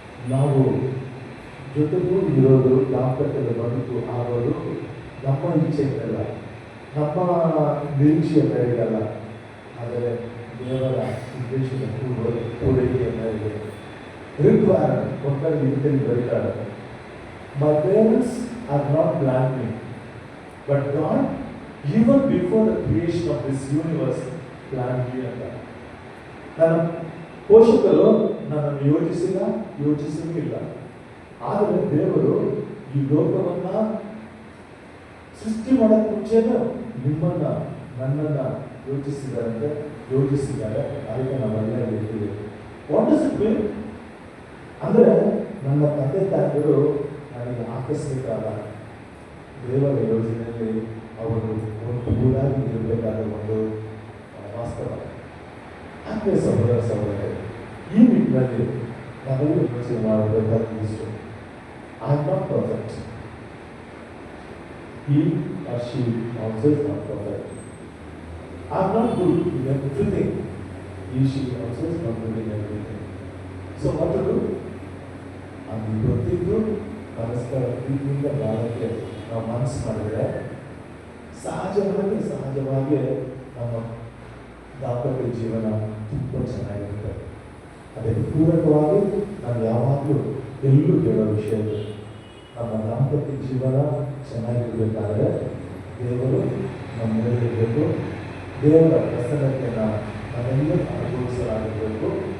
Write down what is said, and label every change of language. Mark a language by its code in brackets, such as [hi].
[kn] ನಾವು ಜೊತೆಗೂ ಇರೋದು, ದಾಂಪತ್ಯದ ಬದುಕು ಆಗೋದು ನಮ್ಮ ಇಚ್ಛೆಯಿಂದಲ್ಲ, ನಮ್ಮ ನಿರೀಕ್ಷೆಯ ಮೇರೆಗಲ್ಲ, ಆದರೆ ದೇವರ ಉದ್ದೇಶದ ಪೂರೈಕೆಯ ಮೇರೆಗೆ. ರಿಕ್ವೈರ್ಮೆಂಟ್ ಮಕ್ಕಳು ಇಂಟೆಲಿ ಬರೀತಾರೆ. [en] My parents are not planned me, but God, even before the creation of this universe, planned me ಅಂತ. [kn] ನನ್ನ ಪೋಷಕರು ನನ್ನನ್ನು ಯೋಚಿಸಿಲ್ಲ. ಆದರೆ ದೇವರು ಈ ಲೋಕವನ್ನ ಸೃಷ್ಟಿ ಮಾಡೋಕ್ಕೆ ಮುಂಚೆನೂ ನನ್ನನ್ನ ಯೋಚಿಸಿದ್ದಾರೆ. ಅದಕ್ಕೆ ನಾವೆಲ್ಲ ಹೇಳ್ತೀವಿ. [en] What does it mean? [kn] ಅಂದರೆ ನನ್ನ ತಂದೆ ತಾಯಿಗಳು ನನಗೆ ಆಕಸ್ಮಿಕ ಅಲ್ಲ, ದೇವರ ಯೋಜನೆಯಲ್ಲಿ ಅವರು ಒಂದು ಊರಾಗಿ ಇರಬೇಕಾದ ಒಂದು ವಾಸ್ತವ. ಹಾಗೆ ಸಹೋದರ ಈ ನಿಟ್ಟಿನಲ್ಲಿ ನಾವೆಲ್ಲ ಯೋಚನೆ ಮಾಡಬೇಕಾಗಿಷ್ಟು. [en] I am not perfect. He or she also is not perfect. I am not good in everything. He, she also is not good in everything. So what to do? [kn] ಅದು ಗೊತ್ತಿದ್ದು ಪರಸ್ಪರ ಪ್ರೀತಿಯಿಂದ ಬಾಳಕ್ಕೆ ನಾವು ಮನಸ್ಸು ಮಾಡಿದ್ರೆ ಸಹಜವಾಗಿ ನಮ್ಮ ದಾಂಪತ್ಯ ಜೀವನ ತುಂಬ ಚೆನ್ನಾಗಿರುತ್ತೆ. ಅದಕ್ಕೆ ಪೂರಕವಾಗಿ ನಾವು ಯಾವಾಗಲೂ ಎಲ್ಲೂ ಹೇಳೋ ವಿಷಯ, ನಮ್ಮ ದಾಂಪತ್ಯ ಜೀವನ ಚೆನ್ನಾಗಿರಬೇಕಾದ್ರೆ ದೇವರು ನಮ್ಮ ಮೇಲೆ ಇರಬೇಕು, ದೇವರ ಪ್ರಸನ್ನತೆಯನ್ನು ನಾವೆಲ್ಲ ಅನುಭವಿಸಲಾಗಿರಬೇಕು.